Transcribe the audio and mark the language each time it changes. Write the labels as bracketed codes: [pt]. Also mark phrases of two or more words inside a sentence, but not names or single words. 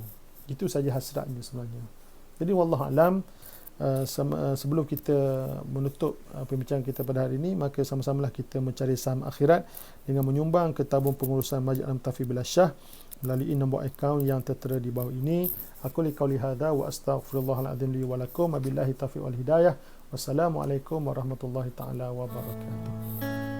[ms] Itu saja hasratnya sebenarnya. Jadi [ar] والله أعلم, [ms] sebelum kita menutup pembicaraan kita pada hari ini, maka sama-samalah kita mencari saham akhirat dengan menyumbang ke tabung pengurusan Masjid Al-Mu'tafi Billah Shah melalui nombor akaun yang tertera di bawah ini. [ar] أقول قولي هذا وأستغفر الله العظيم لي ولكم وبالله التوفيق والهداية. السلام عليكم ورحمة الله تعالى وبركاته.